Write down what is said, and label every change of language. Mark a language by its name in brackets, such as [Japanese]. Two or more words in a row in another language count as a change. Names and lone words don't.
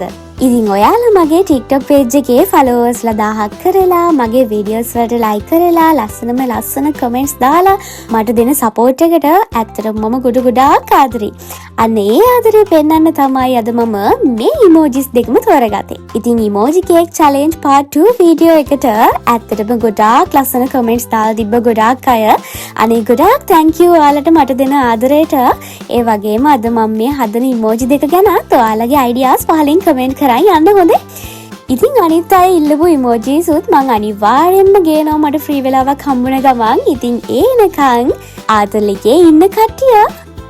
[Sinhala] ඉතින් ඔයාලා මගේ TikTok page එකේ followers ලා 1000ක් කරලා මගේ videos වලට like කරලා ලස්සන comments දාලා මට දෙන support එකට ඇත්තටම මම ගොඩක් ආදරෙයි. අන්න ඒ ආදරේ පෙන්වන්න තමයි අද මම මේ emojis දෙකම තෝරගත්තේ. ඉතින් [English] emoji cake challenge part 2 video [Sinhala] එකට ඇත්තටම ගොඩාක් ලස්සන comments දාලා තිබ්බ ගොඩාක් අය. අනේ ගොඩාක් [English] thank you [Sinhala] ඔයාලට මට දෙන ආදරයට. ඒ වගේම අද මම මේ හදන emoji දෙක ගැන ඔයාලගේ ideas පහලින් comment කරන් යන්න හොඳේ. ඉතින් අනිත් අය ඉල්ලපු emojis උත් මං අනිවාර්යෙන්ම ගේනවා මට ෆ්‍රී වෙලාවක් හම්බුන ගමන්. ඉතින් ඒනකන් ආතල් එකේ ඉන්න කට්ටිය